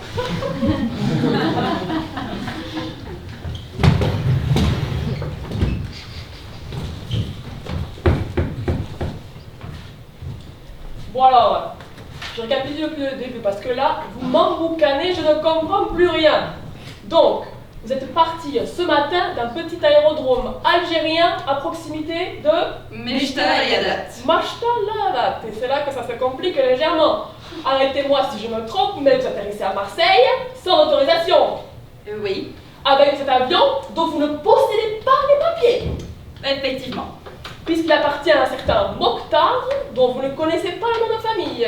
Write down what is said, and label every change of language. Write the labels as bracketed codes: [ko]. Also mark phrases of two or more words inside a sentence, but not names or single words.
[fr] Bon alors, je récapitule depuis le début parce que là, vous m'emboucanez, je ne comprends plus rien. Donc, vous êtes parti ce matin d'un petit aérodrome algérien à proximité de Mechta-Yadat. Mechta-Yadat. Et c'est là que ça se complique légèrement. Arrêtez-moi si je me trompe, mais vous atterrissez à Marseille sans autorisation. Oui, Avec cet avion dont vous ne possédez pas les papiers. effectivement. Puisqu'il appartient à un certain Mokhtar, dont vous ne connaissez pas le nom de famille.